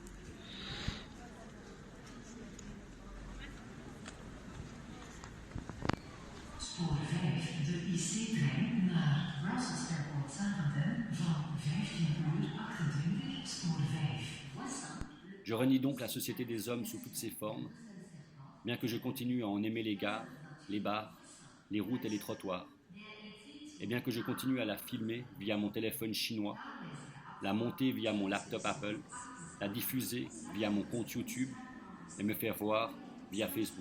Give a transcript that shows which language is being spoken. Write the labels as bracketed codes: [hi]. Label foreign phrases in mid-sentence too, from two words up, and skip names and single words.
[nl] Spoor 5, de IC-trein naar Brussels Airport Zaventem van 15:28, spoor 5. [fr] Je renie donc la société des hommes sous toutes ses formes, bien que je continue à en aimer les gares, les bars, les routes et les trottoirs, et bien que je continue à la filmer via mon téléphone chinois, la monter via mon laptop Apple, la diffuser via mon compte YouTube et me faire voir via Facebook.